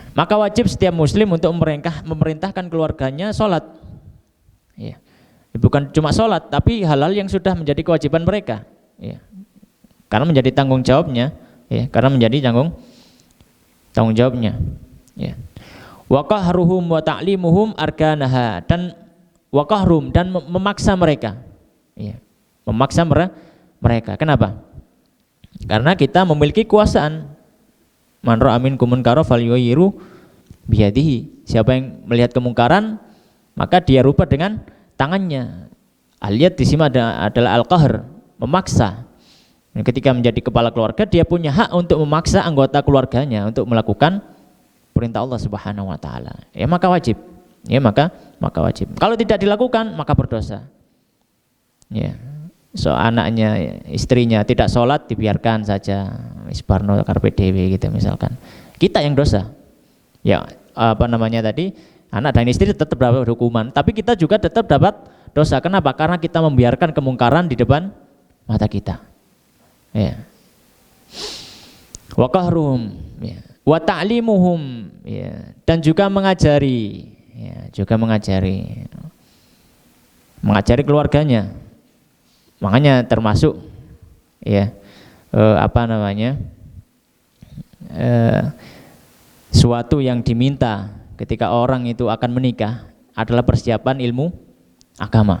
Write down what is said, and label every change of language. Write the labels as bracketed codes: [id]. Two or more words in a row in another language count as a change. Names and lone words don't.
[id] Maka wajib setiap muslim untuk memerintahkan keluarganya sholat. Ya. Bukan cuma sholat, tapi hal-hal yang sudah menjadi kewajiban mereka. Ya. Karena menjadi tanggung jawabnya. Ya. Karena menjadi tanggung jawabnya. Ya. [ar] وقهرهم وتعليمهم أركانها, dan وقهرهم, [id] dan memaksa mereka. Ya. Memaksa mereka. Kenapa? Karena kita memiliki kekuasaan. [ar] من رأى منكم منكرا فليغيره بيده. [id] Siapa yang melihat kemungkaran, maka dia rubah dengan tangannya. Aliyat di sini adalah al-qahr, memaksa. Dan ketika menjadi kepala keluarga, dia punya hak untuk memaksa anggota keluarganya untuk melakukan perintah Allah [ar] سبحانه وتعالى. [id] Ya maka wajib. Ya maka wajib. Kalau tidak dilakukan, maka berdosa. Ya. So anaknya, istrinya tidak sholat, dibiarkan saja, isbarno karpe dewe gitu misalkan. Kita yang dosa. Ya tadi, anak dan istri tetap dapat hukuman, tapi kita juga tetap dapat dosa. Kenapa? Karena kita membiarkan kemungkaran di depan mata kita. Ya. [ar] وقهرهم, ya. وتعليمهم, [id] ya. Dan juga mengajari, ya, mengajari keluarganya. Makanya termasuk ya suatu yang diminta ketika orang itu akan menikah adalah persiapan ilmu agama.